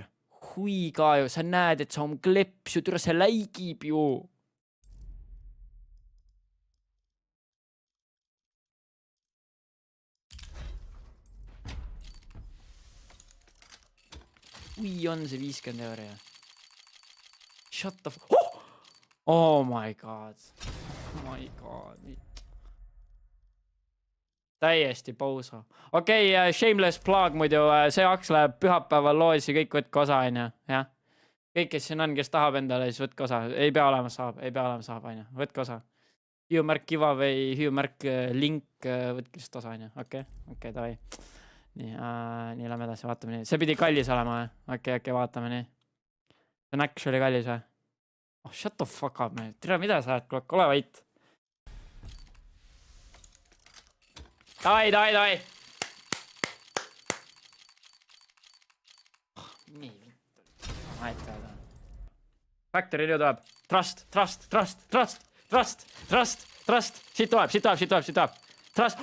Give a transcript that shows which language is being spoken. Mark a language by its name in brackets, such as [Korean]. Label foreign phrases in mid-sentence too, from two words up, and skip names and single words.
[Estonian] Hui ka ju, sa näed, et see on kleps ju, türa see läigib ju. Ui, on see 50 euro ja. [English] Shut the fuck. Oh my god. [Estonian] Täiesti pausa. Okei, [English] shameless plug [Estonian] muidu, see aks läheb pühapäeval loosi, kõik võtke osa, on ju, jah. Kõik, kes siin on, kes tahab endale, siis võtke osa. Ei pea olema saab, on ju, võtke osa. Hüüumärk giveaway, hüüumärk link, võtke lihtsalt osa, on ju, okei, davai. Nii lähme edasi, vaatame nii. See pidi kallis olema, okei, vaatame nii. See on actually kallis, või? [English] Shut the fuck up, me. [Estonian] Tere, mida sa oled, ole vait. Davai. Nii vittu. Factory nüüd tuleb. Trust. Siit tuleb. Trust.